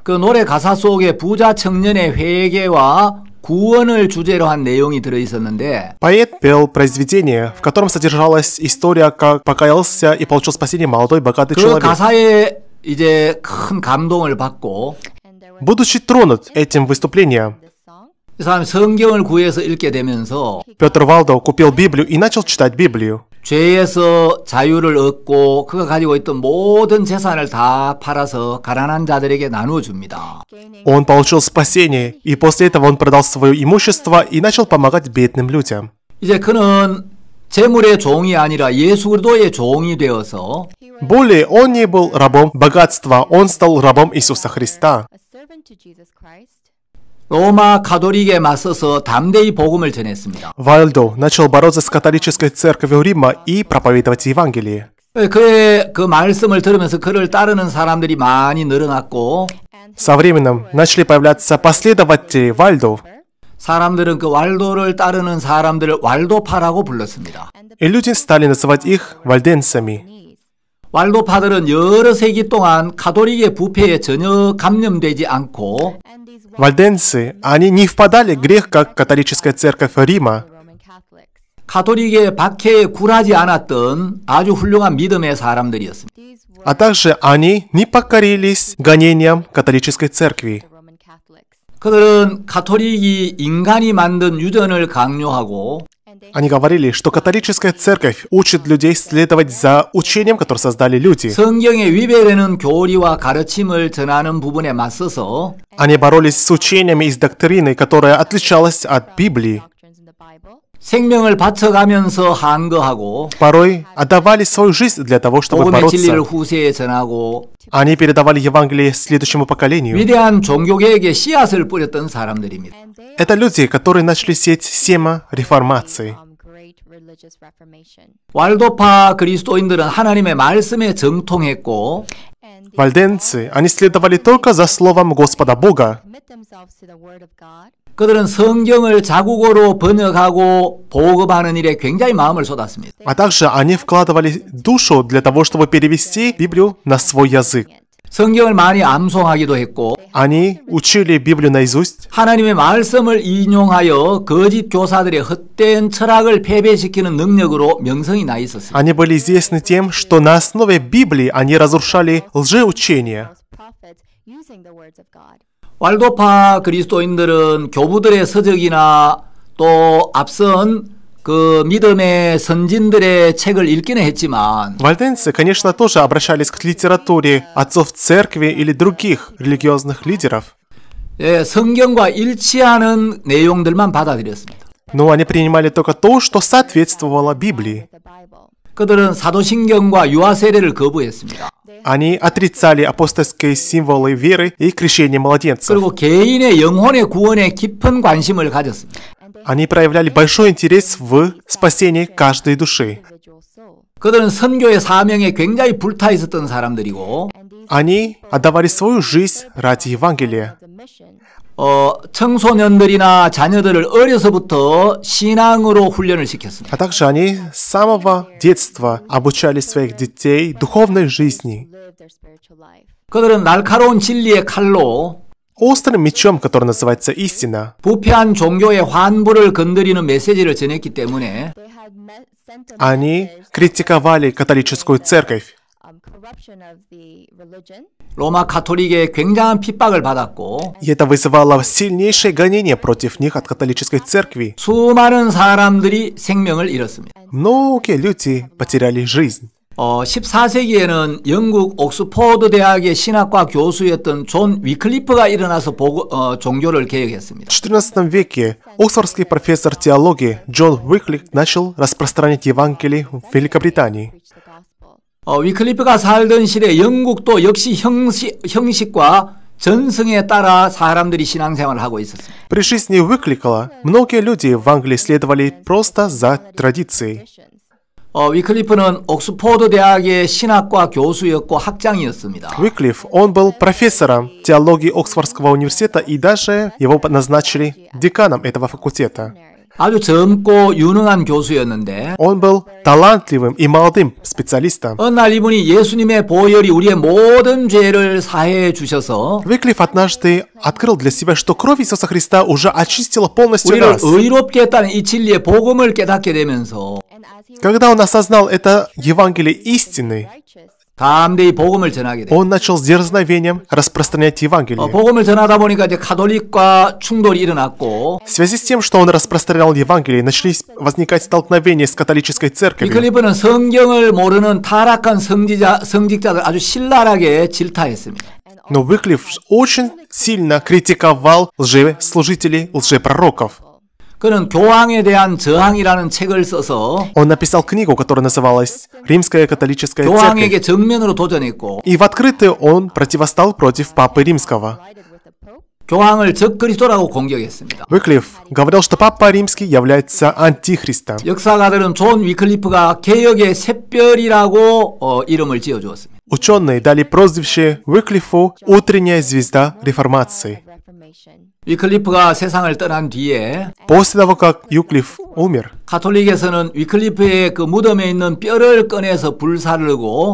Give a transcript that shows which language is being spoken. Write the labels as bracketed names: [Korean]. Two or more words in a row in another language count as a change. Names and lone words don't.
[Korean] 그 노래 가사 속에 부자 청년의 회개와 구원을 주제로 한 내용이 들어있었는데 [Russian] Поэт пел произведение, в котором содержалась история, как покаялся и получил спасение молодой богатый [Korean] 그 [Russian] человек. [Korean] 가사에 이제 큰 감동을 받고 [Russian] Будучи тронут этим выступлением, [Korean] 이 사람이 성경을 구해서 읽게 되면서 [Russian] Петр Вайлдо купил Библию и начал читать Библию. [Korean] 죄에서 자유를 얻고 그가 가지고 있던 모든 재산을 다 팔아서 가난한 자들에게 나누어 줍니다. [Russian] Он получил спасение, и после этого он продал свое имущество и начал помогать бедным людям. [Korean] 이제 그는 재물의 종이 아니라 예수 그리스도의 종이 되어서 [Russian] Более он не был рабом богатства, он стал рабом Иисуса Христа. [Korean] 로마 가톨릭에 맞서서 담대히 복음을 전했습니다. [Russian] Вальдо начал бороться с католической церковью Рима и проповедовать Евангелие. [Korean] 그의 그 말씀을 들으면서 그를 따르는 사람들이 많이 늘어났고 [Russian] Со временем начали появляться последователи Вальдо, [Korean] 사람들은 그 왈도를 따르는 사람들을 왈도파라고 불렀습니다. [Russian] и люди стали называть их вальденцами. [Korean] 왈도파들은 여러 세기 동안 가톨릭의 부패에 전혀 감염되지 않고 [Russian] Вальденцы, они не впадали в грех, как католическая церковь Рима, [Korean] 가톨릭의 박해에 굴하지 않았던 아주 훌륭한 믿음의 사람들이었습니다. [Russian] а также они не покорились гонениям католической церкви. [Korean] 그들은 가톨릭이 인간이 만든 유전을 강요하고 [Russian] Они говорили, что католическая церковь учит людей следовать за учением, которое создали люди. [Korean] 성경에 위배되는 교리와 가르침을 전하는 부분에 맞서서 [Russian] Они боролись с учениями и с доктриной, которая отличалась от Библии. [Korean] 생명을 바쳐가면서 한거하고 [Russian] Порой отдавали свою жизнь для того, чтобы [Korean] 복음의 진리를 [Russian] бороться. [Korean] 후세에 전하고 [Russian] Они передавали Евангелие следующему поколению. [Korean] 위대한 종교개혁의 씨앗을 뿌렸던 사람들입니다. [Russian] Это люди, которые начали сеять семя реформации. [Korean] 왈도파 그리스도인들은 하나님의 말씀에 정통했고 [Russian] Вальденцы, они следовали только за словом Господа Бога. [Korean] 그들은 성경을 자국어로 번역하고 보급하는 일에 굉장히 마음을 쏟았습니다. [Russian] А также они вкладывали душу для того, чтобы перевести Библию на свой язык. [Korean] 성경을 많이 암송하기도 했고 [Russian] Они учили Библию наизусть. [Korean] 하나님의 말씀을 인용하여 거짓 교사들의 헛된 철학을 패배시키는 능력으로 명성이 나 있었습니다. [Russian] Они были известны тем, что на основе Библии они разрушали лжеучения. [Korean] 왈도파 그리스도인들은 교부들의 서적이나 또 앞선 그 믿음의 선진들의 책을 읽기는 했지만 [Russian] Вальденцы, конечно, тоже обращались к литературе отцов церкви или других религиозных лидеров, [Korean] 예, 성경과 일치하는 내용들만 받아들였습니다. [Russian] но они принимали только то, что соответствовало Библии. [Korean] 그들은 사도신경과 유아 세례를 거부했습니다. [Russian] Они отрицали апостольские символы веры и крещение младенцев. [Korean] 그리고 개인의 영혼의 구원에 깊은 관심을 가졌습니다. [Russian] Они проявляли большой интерес в спасении каждой души. [Korean] 그들은 선교의 사명에 굉장히 불타 있었던 사람들이고 [Russian] Они отдавали свою жизнь ради Евангелия. [Korean] 청소년들이나 자녀들을 어려서부터 신앙으로 훈련을 시켰습니다. [Russian] А также они с самого детства обучали своих детей духовной жизни. [Korean] 그들은 날카로운 진리의 칼로 [Russian] Острым мечом, который называется истина, [Korean] 부패한 종교의 환부를 건드리는 메시지를 전했기 때문에 [Russian] они критиковали католическую церковь. [Korean] 로마 가톨릭의 굉장한 핍박을 받았고 [Russian] И это вызывало сильнейшее гонение против них от католической церкви. [Korean] 수많은 사람들이 생명을 잃었습니다. [Russian] Многие люди потеряли жизнь. [Korean] 14세기에는 영국 옥스포드 대학의 신학과 교수였던 존 위클리프가 일어나서 종교를 개혁했습니다. [Russian] В XIV веке оксфордский профессор теологии Джон Уиклиф начал распространять Евангелие в Великобритании. [Korean] 위클리프가 살던 시대 영국도 역시 형식과 전승에 따라 사람들이 신앙생활을 하고 있었습니다. [Russian] При жизни Уиклифа многие люди в Англии следовали просто за традицией. [Korean] 위클리프는 옥스포드 대학의 신학과 교수였고 학장이었습니다. [Russian] Уиклиф, он был профессором теологии Оксфордского университета, и даже его назначили деканом этого факультета. [Korean] 아주 젊고 유능한 교수였는데 [Russian] Он был талантливым и молодым специалистом. [Korean] 어느 날 이분이 예수님의 보혈이 우리의 모든 죄를 사해해 주셔서 [Russian] Уиклиф однажды открыл для себя, что кровь Иисуса Христа уже очистила полностью [Korean] 우리를 [Russian] нас. [Korean] 의롭게 했다는 이 진리의 복음을 깨닫게 되면서 [Russian] Когда он осознал это Евангелие истины, [Korean] 담대히 복음을 전하게 돼요. [Russian] он начал с дерзновением распространять Евангелие. [Korean] 복음을 전하다 보니까 이제 가톨릭과 충돌이 일어났고 [Russian] В связи с тем, что он распространял Евангелие, начались возникать столкновения с католической церковью. [Korean] 위클리프는 성경을 모르는 타락한 성직자들 아주 신랄하게 질타했습니다. [Russian] Но Уиклиф очень сильно критиковал лжеслужителей, лжепророков. [Korean] 그는 교황에 대한 저항이라는 책을 써서 [Russian] Он написал книгу, которая называлась «Римская католическая церковь». [Korean] 교황에게 정면으로 도전했고 [Russian] И в открытую он противостал против Папы Римского. [Korean] 교황을 적그리스도라고 공격했습니다. [Russian] Уиклиф говорил, что Папа Римский является антихристом. [Korean] 역사가들은 존 위클리프가 개혁의 샛별이라고 이름을 지어주었습니다. [Russian] Ученые дали прозвище Уиклифу «Утренняя звезда реформации». [Korean] 위클리프가 세상을 떠난 뒤에 [Russian] После того, как Юклиф умер, [Korean] 가톨릭에서는 위클리프의 그 무덤에 있는 뼈를 꺼내서 불사르고